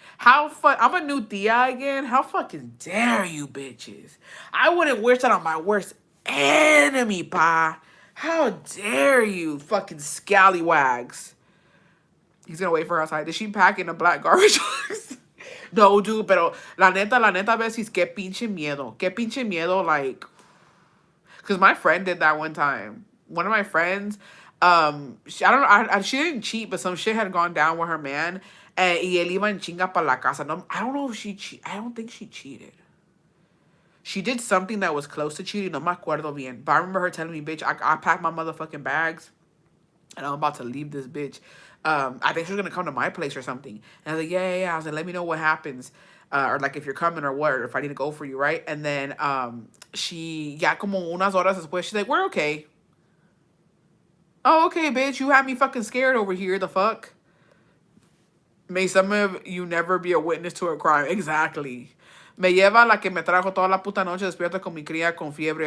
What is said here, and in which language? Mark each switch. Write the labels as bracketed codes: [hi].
[en] I'm a new tia again. How fucking dare you bitches? I wouldn't wish that on my worst enemy, pa. How dare you fucking scallywags? He's gonna wait for her outside. Did she pack in a black garbage box? [es] No, dude, pero la neta, Bessie, qué pinche miedo. Qué pinche miedo, [en] like, because my friend did that one time. One of my friends, I don't know, she didn't cheat, but some shit had gone down with her man, and [es] y él iba en chinga pa la casa. [en] No, I don't know if I don't think she cheated. She did something that was close to cheating. [es] No me acuerdo bien. [en] But I remember her telling me, bitch, I packed my motherfucking bags and I'm about to leave this bitch. I think she was going to come to my place or something. And I was like, yeah. I was like, let me know what happens. Or like if you're coming or what, or if I need to go for you, right? And then she, [es] ya como unas horas después, [en] she's like, we're okay. Oh, okay, bitch. You had me fucking scared over here. The fuck? May some of you never be a witness to a crime. Exactly. [es] Me lleva la que me trajo toda la puta noche despierta con mi cría con fiebre.